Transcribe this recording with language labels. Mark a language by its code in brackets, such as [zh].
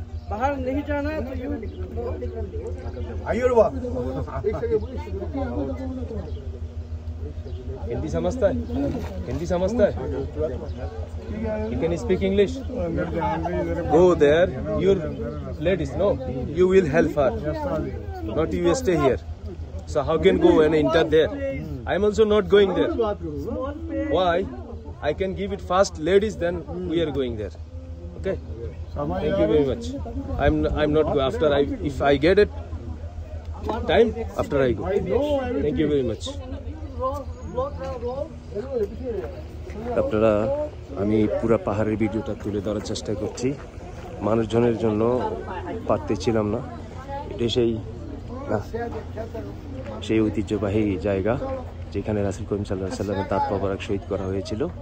[hi] बाहर नहीं जाना है तो हिंदी समझता है? [en] You can speak English? Go there. Your ladies, no, you will help her, not you stay here. So how can go and enter there? I am also not going there. Why? I can give it first ladies, then we are going there. Okay. Thank you very much. I'm not go after if I get it time, after I go. Thank you very much. [bn] আপনারা, আমি পুরো পাহাড়ের ভিডিওটা তুলে ধরার চেষ্টা করছি, মানুষজনের জন্য পারতেছিলাম না। এটা সেই ঐতিহ্যবাহী জায়গা যেখানে রাসূল করিম সাল্লাল্লাহু আলাইহি সাল্লামের দাঁত মোবারক শহীদ করা হয়েছিল।